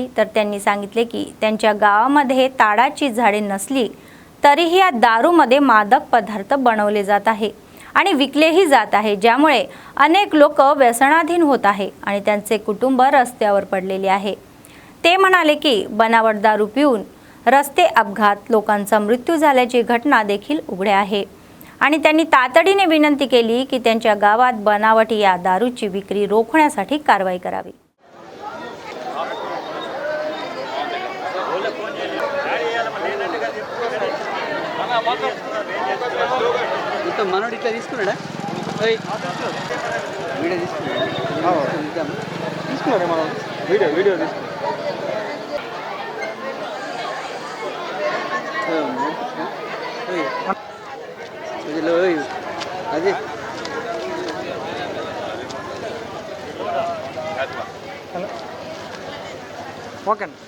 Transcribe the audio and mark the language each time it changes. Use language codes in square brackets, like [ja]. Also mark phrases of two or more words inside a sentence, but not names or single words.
[mr] तर त्यांनी सांगितले की त्यांच्या गावामध्ये ताडाची झाडे नसली तरीही या दारूमध्ये मादक पदार्थ बनवले जात आहे आणि विकलेही जात आहे, ज्यामुळे अनेक लोक व्यसनाधीन होत आहे आणि त्यांचे कुटुंब रस्त्यावर पडलेले आहे। ते म्हणाले की बनावट दारू पिऊन रस्ते अपघात, लोकांचा मृत्यू झाल्याची घटना देखील उघड आहे आणि त्यांनी तातडीने विनंती केली की त्यांच्या गावात बनावट या दारूची विक्री रोखण्यासाठी कारवाई करावी। [te] మనోడు ఇట్లా తీసుకున్నాడా వీడియో తీసుకున్నాడే మనం వీడియో అది ఓకే